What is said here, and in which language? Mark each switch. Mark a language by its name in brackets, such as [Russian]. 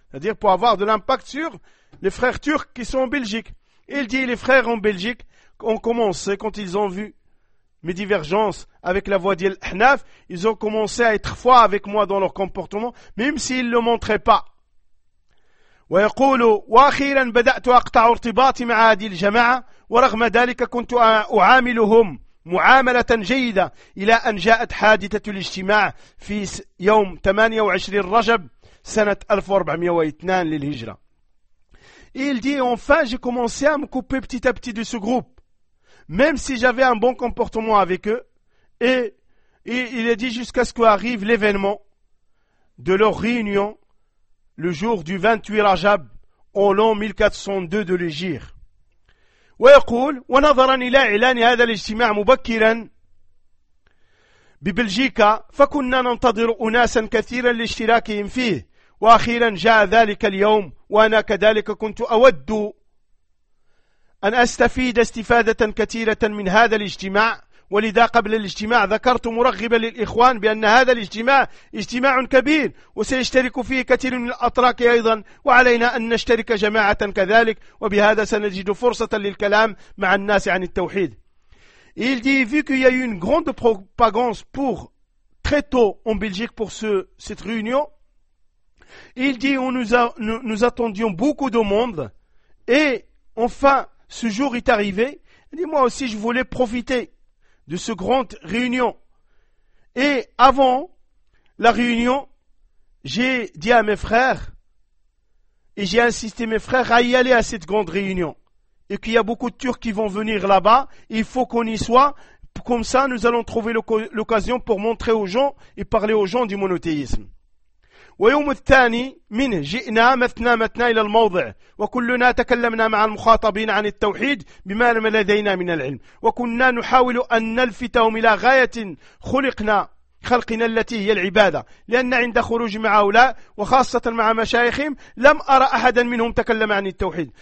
[French] C'est-à-dire pour avoir de l'impact sur les frères turcs qui sont en Belgique. Il dit, les frères en Belgique ont commencé, quand ils ont vu mes divergences avec la voie d'Al-Hnaf, ils ont commencé à être froids avec moi dans leur comportement, même s'ils ne le montraient pas. [Arabic] ويقول واخيرا بدأت أقطع ارتباطي مع هذه الجماعة ورغم ذلك كنت أعاملهم معاملة جيدة إلى أن جاءت حادثة الاجتماع في يوم 28 رجب سنة 1402 للهجرة. [French] Il dit enfin j'ai commencé à me couper petit à petit de ce groupe même si j'avais un bon comportement avec eux et il a dit jusqu'à ce qu'arrive l'événement de leur réunion le jour du 28 Rajab en l'an 1402 de l'Hégire. [Arabic] ويقول ونظرا الى اعلان هذا الاجتماع مبكرا ببلجيكا فكنا ننتظر اناسا كثيرا لاشتراكهم فيه واخيرا جاء ذلك اليوم وانا كذلك كنت اود ان استفيد استفاده كثيره من هذا الاجتماع ولذا قبل الاجتماع ذكرت مرغبا للإخوان بأن هذا الاجتماع اجتماع كبير وسيشترك فيه كثير من الأتراك أيضا وعلينا أن نشترك جماعة كذلك وبهذا سنجد فرصة للكلام مع الناس عن التوحيد. [French] Il dit vu qu'il y a eu une grande propagande pour très tôt en Belgique pour cette réunion, il dit nous attendions beaucoup de monde et enfin ce jour est arrivé. Il dit moi aussi je voulais profiter de ce grand réunion. Et avant la réunion, j'ai dit à mes frères, et j'ai insisté mes frères à y aller à cette grande réunion. Et qu'il y a beaucoup de Turcs qui vont venir là-bas, il faut qu'on y soit. Comme ça, nous allons trouver l'occasion pour montrer aux gens et parler aux gens du monothéisme. [Arabic] ويوم الثاني منه جئنا مثنا إلى الموضع وكلنا تكلمنا مع المخاطبين عن التوحيد بما لدينا من العلم وكنا نحاول أن نلفتهم إلى غاية خلقنا التي هي العبادة لأن عند خروج مع هؤلاء وخاصة مع مشايخهم لم أرى أحدا منهم تكلم عن التوحيد.